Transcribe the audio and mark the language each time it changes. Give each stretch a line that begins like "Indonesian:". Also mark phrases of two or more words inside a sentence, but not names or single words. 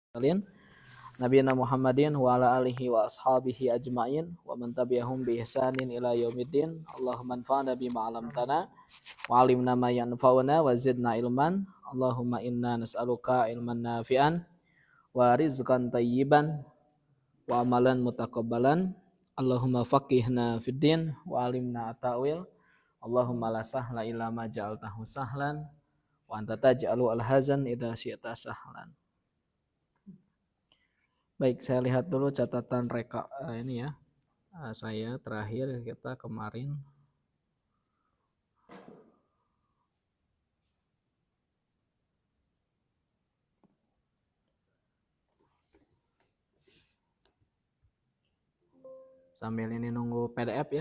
Arabic: كليان نبينا محمد وعلى آله وأصحابه أجمعين ومن تبعهم بإحسان إلى يوم الدين. اللهم انفعنا بما علمتنا وعلمنا ما ينفعنا وزدنا علما. اللهم إنا نسألك علما نافعا ورزقا طيبا وعملا متقبلا. اللهم فقهنا في الدين وعلمنا التأويل. اللهم لا سهل إلا ما جعلته سهلا وأنت تجعل الحزن إذا شئت سهلا.
Indonesian: Baik, saya lihat dulu catatan ini ya. Saya terakhir kita kemarin sambil ini nunggu PDF ya.